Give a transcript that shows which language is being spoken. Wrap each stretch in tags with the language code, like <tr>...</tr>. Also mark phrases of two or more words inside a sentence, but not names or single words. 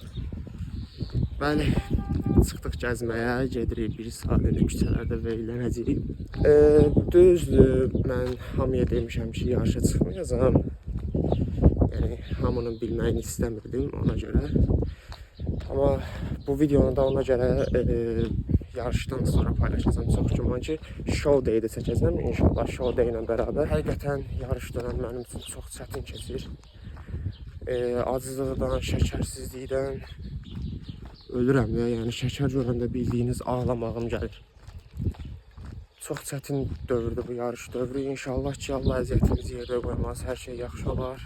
<az>Bəli, çıxdıq gəzməyə, gedirik 1 saat küçələrdə veylənəcəyik. Düzdür, mən hamıya demişəm ki, yarışa çıxmayacağam. Yəni hamının bilməyini istəmirdim ona görə. Amma bu videonu da ona görə yarışdan sonra paylaşacağam. Çox güman ki,</az> <en>show day-də</en> <az>çəkəcəm. İnşallah</az> <en>show day</en> <az>ilə bərabər. Həqiqətən yarış dönəm mənim üçün çox çətin keçir. Acılıqdan, şəkərsizlikdən ölürəm ya. Yəni şəkər görəndə bildiyiniz ağlamağım gəlir. Çox çətin dövrdür bu yarış dövrü. İnşallah ki, Allah əziyyətimizi yerdə qoymaz, hər şey yaxşı olar.</az>